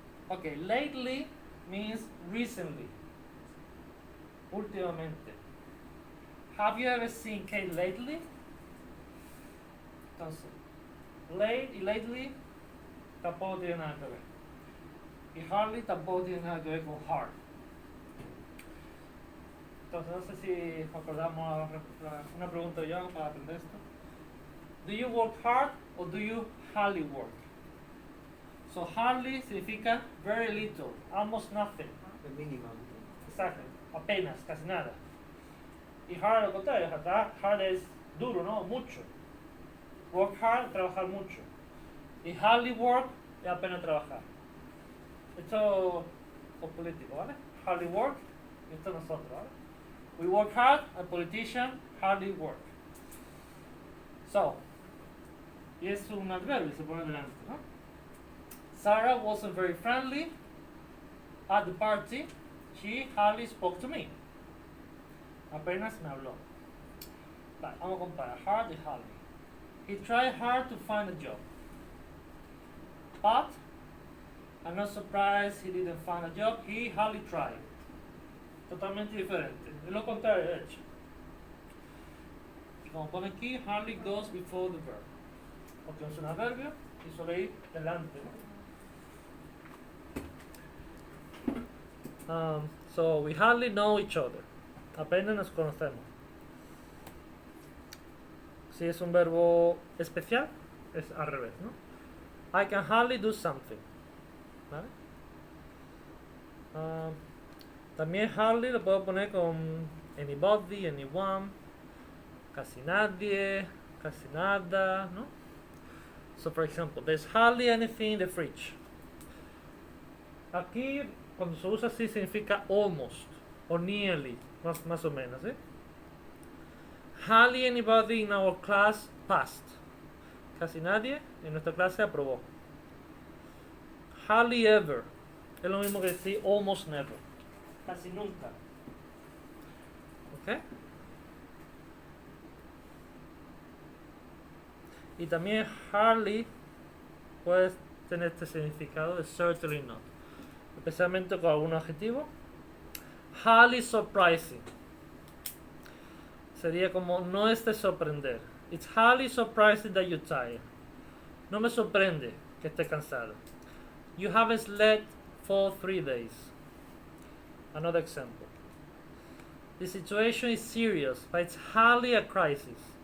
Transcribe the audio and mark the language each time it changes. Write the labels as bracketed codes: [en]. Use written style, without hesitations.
[en] Okay, lately means recently. [es] Últimamente. [en] Have you ever seen Kate lately? [es] Entonces, late y lately tampoco tiene nada que ver. Y hardly tampoco tiene nada que ver con hard. Entonces, no sé si acordamos una pregunta yo para aprender esto. [en] Do you work hard or do you hardly work? So hardly [es] significa [en] very little, almost nothing. [es] El mínimo. Exacto, apenas, casi nada. Y hard al contrario, hard es duro, ¿no? Mucho. [en] Work hard, [es] trabajar mucho. Y [en] hardly work [es] es apenas trabajar. Esto es político, ¿vale? [en] Hardly work, [es] y esto nosotros, ¿vale? [en] We work hard, a politician hardly work. So, [es] y es un adverbio, se pone delante, ¿no? [en] Sarah wasn't very friendly at the party. She hardly spoke to me. [es] Apenas me habló. Vale, vamos a comparar hard y hardly. [en] He tried hard to find a job. But I'm not surprised he didn't find a job. He hardly tried. [es] Totalmente diferente. Es lo contrario, de hecho. Y como pone aquí, [en] hardly goes before the verb. [es] Porque es un adverbio y suele ir delante, ¿no? [en] So we hardly know each other. [es] Apenas nos conocemos. Si es un verbo especial, es al revés, ¿no? [en] I can hardly do something. [es] ¿Vale? También hardly lo puedo poner con anybody, anyone, casi nadie, casi nada, ¿no? [en] So for example, there's hardly anything in the fridge. [es] Aquí, cuando se usa así, significa almost, o nearly, más o menos, ¿eh? [en] Hardly anybody in our class passed. [es] Casi nadie en nuestra clase aprobó. [en] Hardly ever. [es] Es lo mismo que decir [en] almost never. [es] Casi nunca. ¿Ok? Y también hardly puede tener este significado de [en] certainly not. [es] Especialmente con algún adjetivo. [en] Hardly surprising. [es] Sería como no es de sorprender. [en] It's hardly surprising that you're tired. [es] No me sorprende que esté cansado. [en] You haven't slept for 3 days. Another example. The situation is serious, but it's hardly a crisis.